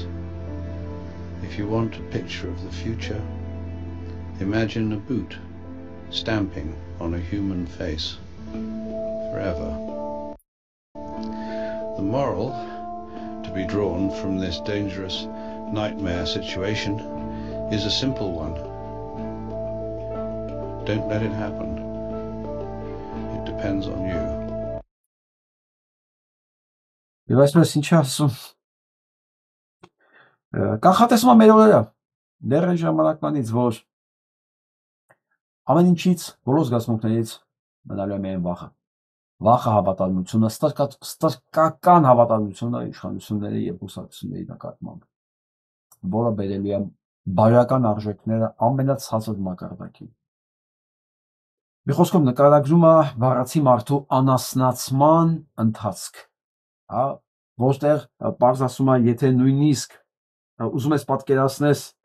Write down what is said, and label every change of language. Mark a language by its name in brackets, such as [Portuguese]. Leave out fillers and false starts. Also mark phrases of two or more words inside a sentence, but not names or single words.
[English] If you want a picture of the future, imagine a boot stamping on a human face forever. The moral to be drawn from this dangerous nightmare situation is a simple one. Don't let it happen. It depends on you. [Armenian] Եվ այսպես ինչ ասում, կանխատեսում է մեր օրերը, դեռ այն ժամանակվանից, որ ամեն ինչից, բոլոր զգացմունքներից մնալու է միայն վախը։ Վախը հավատարմությունը, ստրկական հավատարմությունը իշխանությունների եւ կուսակցությունների նկատմամբ, որը բերելու է բարոյական արժեքները ամենացածր մակարդակին։ Մի խոսքով նկարագրում է բառացի մարդու անասնացման ընթացք, հա, որտեղ պարզ ասում է, եթե նույնիսկ ուզում ես պատկերացնես